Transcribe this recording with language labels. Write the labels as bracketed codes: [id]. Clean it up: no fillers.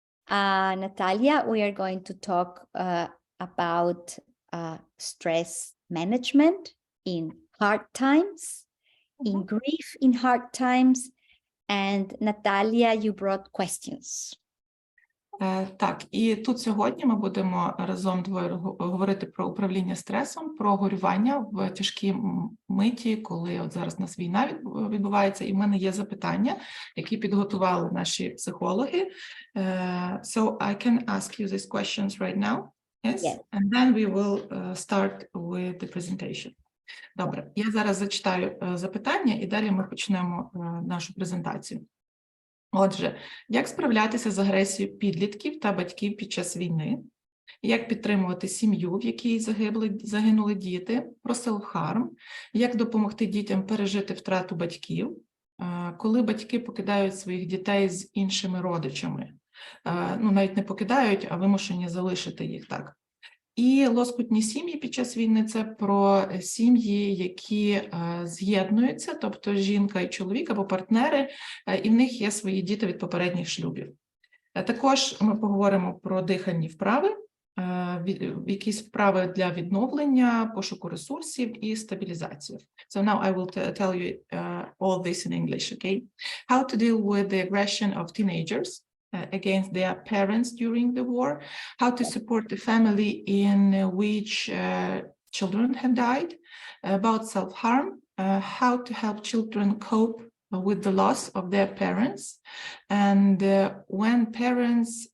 [en] Natalia, we are going to talk about stress management in hard times, in grief in hard times. And Natalia, you brought questions. [uk] Так, і тут сьогодні ми будемо разом двоє говорити про управління стресом, про горювання в тяжкій миті, коли от зараз у нас війна відбувається, і в мене є запитання, які підготували наші психологи. [en] So I can ask you these questions right now, yes? Yes. And then we will start with the presentation. [uk] Добре, я зараз зачитаю запитання, і далі ми почнемо нашу презентацію. Отже, як справлятися з агресією підлітків та батьків під час війни? Як підтримувати сім'ю, в якій загинули діти? Про self-harm. Як допомогти дітям пережити втрату батьків? Коли батьки покидають своїх дітей з іншими родичами? Ну, навіть не покидають, а вимушені залишити їх так. І лоскутні сім'ї під час війни – це про сім'ї, які з'єднуються, тобто жінка і чоловік або партнери, і в них є свої діти від попередніх шлюбів. Також ми поговоримо про дихальні вправи, якісь вправи для відновлення, пошуку ресурсів і стабілізацію. [en] So now I will tell you all this in English, okay? How to deal with the aggression of teenagers against their parents during the war, how to support the family in which children have died, about self-harm, how to help children cope with the loss of their parents, and when parents